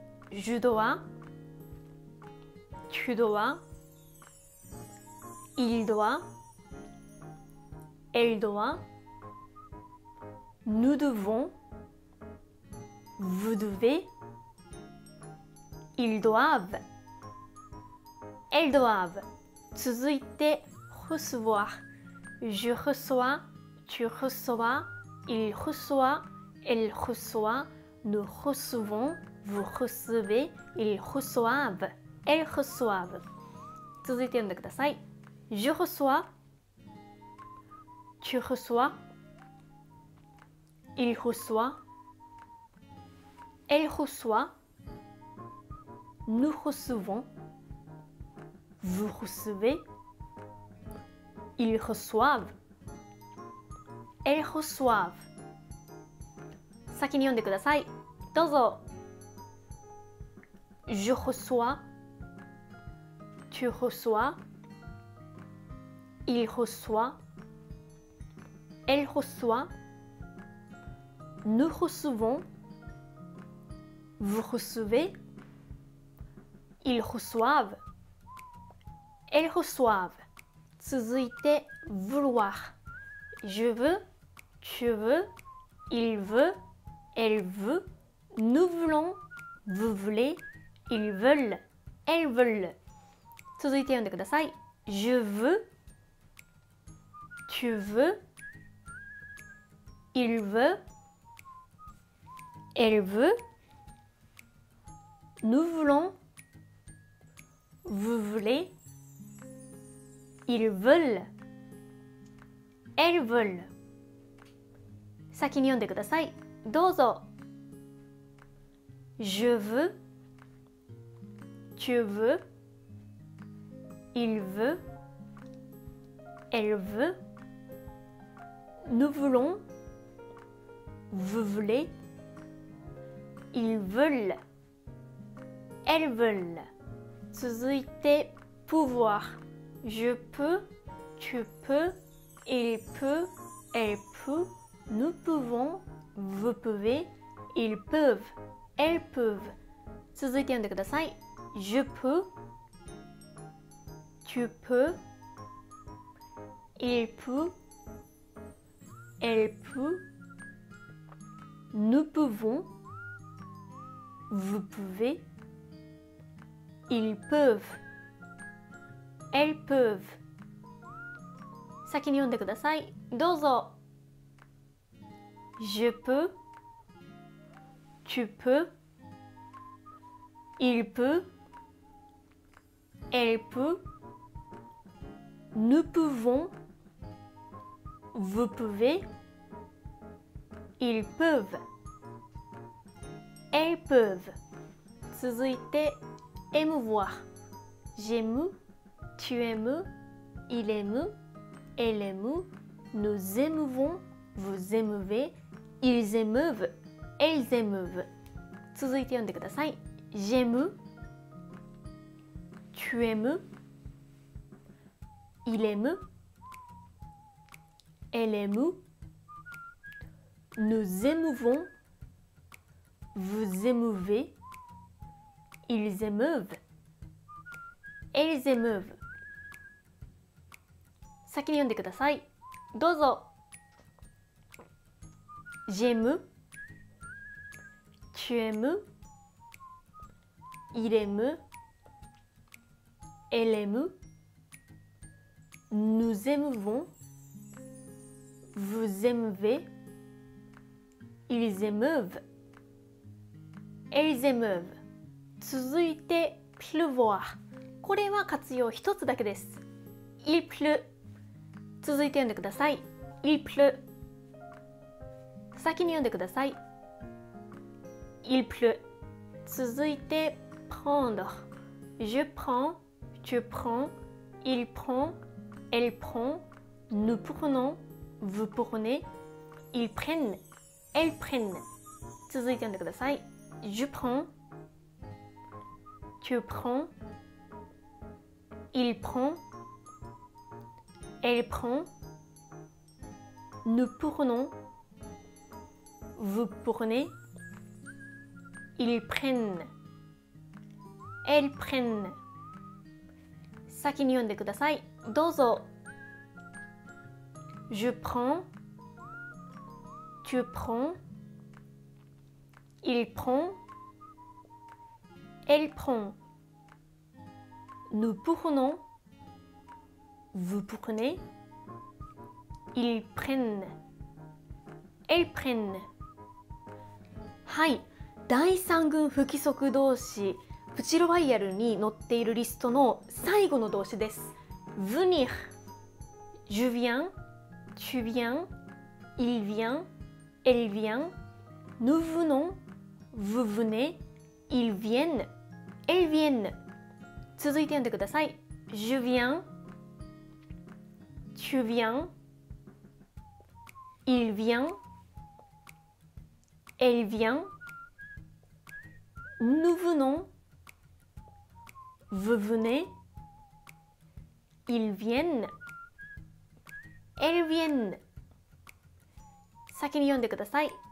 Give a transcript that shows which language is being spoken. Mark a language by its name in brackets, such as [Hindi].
[French] je dois, tu dois, il doit, elle doit, nous devons, vous devez, ils doivent, elles doivent。 [Japanese] 続いて recevoir。 [French] je reçois, tu reçois, il reçoit, elle reçoit, nous recevons, vous recevez, ils reçoivent, elles reçoivent。 [Japanese] 続いて読んでください。 [French] je reçois, tu reçois, il reçoit, elle reçoit, nous recevons, vous recevez, ils reçoivent, elles reçoivent。 [Japanese] 先に読んでください。どうぞ。 [French] je reçois, tu reçois, il reçoit, elle reçoit, nous recevons, vous recevez, ils reçoivent, elles reçoivent。 [Japanese] 続いて vouloir。 [French] je veux, tu veux, il veut, elle veut, nous voulons, vous voulez, ils veulent, elles veulent。 [Japanese] 続いて読んでください。 [French] je veux, tu veux, il veut, elle veut, nous voulons, vous voulez, ils veulent, elles veulent。 [Japanese] 先に読んでください。どうぞ。 [French] je veux, tu veux, il veut, elle veut, nous voulons, vous voulez, ils veulent, elles veulent。 [Japanese] 続いて pouvoir。 [French] je peux, tu peux, il peut, elle peut, nous pouvons, vous pouvez, ils peuvent, elles peuvent。 [Japanese] 続いて読んでください。 [French] je peux, tu peux, il peut, elle peut, nous pouvons, vous pouvez, ils peuvent, elles peuvent。 [Japanese] 先に読んでください。どうぞ。 [French] je peux, tu peux, il peut, elle peut, nous pouvons, vous pouvez, ils peuvent, elles peuvent。 [Japanese] 続いて émouvoir。 [French] j'aime, tu aimes, il aime, elle aime, nous émouvons, vous émeuvez, ils émeuvent, elles émeuvent。 [Japanese] 続いて読んでください。 [French] j'aime, tu aimes, il aime, elle aime, nous émouvons, vous émeuvez, ils émeuvent, elles émeuvent。 [Japanese] 先に読んでください。どうぞ。 [French] j'aime, tu aimes, il aime, elle aime, nous émouvons, vous émeuvez, ils émeuvent, elles émeuvent。 [Japanese] 続いて pleuvoir。これは活用一つだけです。 [French] il pleut。 [Japanese] 続いて読んでください。 [French] il pleut。 [Japanese] 先に読んでください。 [French] il pleut。 [Japanese] 続いて [French] prendre je prends tu prends il prend elle prend nous prenons vous prenez ils prennent elles prennent [Japanese] 続いて読んでください。 [French] Je prends tu prends il prend elle prend nous prenons vous prenez ils prennent elles prennent [Japanese] 先に読んでください。どうぞ。 [French] Je prends tu prends il prend elle prend nous prenons vous prenez ils prennent elles prennent [Japanese] はい、第三群不規則動詞プチロワイヤルに載っているリストの最後の動詞です。 [French] venir je viens tu viens il vient elle vient nous venons vous venez ils viennent elles viennent [Japanese] 続いて読んでください。 [French] je viens tu viens il vient elle vient nous venons vous venez ils viennent elles viennent [Japanese] 先に読んでください。